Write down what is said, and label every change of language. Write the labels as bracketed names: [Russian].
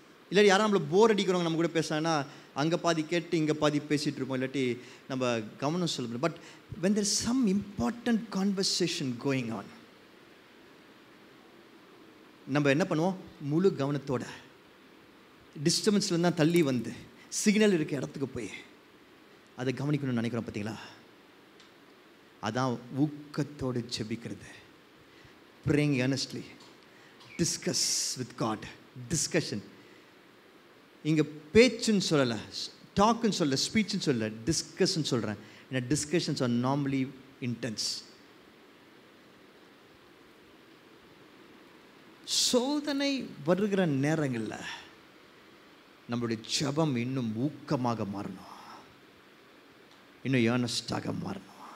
[Tamil] இல்லாட்டி யாரும் நம்மளை போர் அடிக்கிறவங்க நம்ம கூட பேசுனா அங்கே பாதி கேட்டு இங்கே பாதி பேசிகிட்டு இருப்போம், இல்லாட்டி நம்ம கவனம் சொல்ல முடியும். But [English] when there is some important conversation going on, [Tamil] நம்ம என்ன பண்ணுவோம்? முழு கவனத்தோட டிஸ்டர்பன்ஸில் தான் தள்ளி வந்து சிக்னல் இருக்க இடத்துக்கு போய் அதை கவனிக்கணும்னு நினைக்கிறோம். பார்த்தீங்களா? அதான் ஊக்கத்தோடு ஜெபிக்கிறது. [English] praying earnestly, discuss with God. Discussion. [Tamil] இங்கே பேச்சுன்னு சொல்லலை, டாக்குன்னு சொல்லலை, ஸ்பீச்சுன்னு சொல்லலை, டிஸ்கஸ்ன்னு சொல்கிறேன். ஏன்னா [English] Discussions are normally intense. [Tamil] சோதனை வருகிற நேரங்களில் நம்மளுடைய ஜெபம் இன்னும் ஊக்கமாக மாறணும், இன்னும் ஏர்னஸ்டாக மாறணும்.